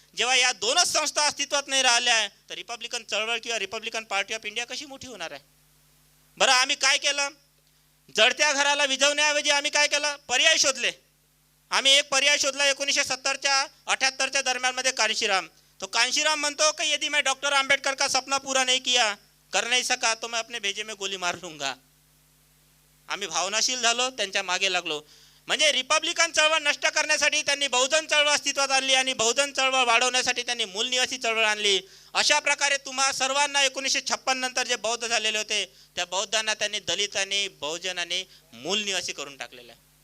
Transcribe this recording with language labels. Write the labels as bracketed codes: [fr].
[mr] जेव्हा या दोनच संस्था अस्तित्वात नाही राहिल्या आहे, तर रिपब्लिकन चळवळ किंवा रिपब्लिकन पार्टी ऑफ इंडिया कशी मोठी होणार आहे? बरं, आम्ही काय केलं? जळत्या घराला विझवण्याऐवजी आम्ही काय केलं? पर्याय शोधले. आम्ही एक पर्याय शोधला 1970च्या 78च्या दरम्यानमध्ये कांशीराम. तो कांशीराम म्हणतो कि [hi] यदि मैं डॉक्टर आंबेडकर का सपना पूरा नहीं किया, कर नहीं सका, तो मैं अपने भेजे में गोली मार लूंगा. [mr] आम्ही भावनाशील झालो, त्यांच्या मागे लागलो. म्हणजे रिपब्लिकन चळवळ नष्ट करण्यासाठी त्यांनी बहुजन चळवळ अस्तित्वात आणली आणि बहुजन चळवळ वाढवण्यासाठी त्यांनी मूल निवासी चळवळ आणली. अशा प्रकारे तुम्हा सर्वांना 1956 नंतर जे बौद्ध झालेले होते त्या बौद्धांना त्यांनी दलितांनी बहुजनांनी मूल निवासी करून टाकलेलं आहे.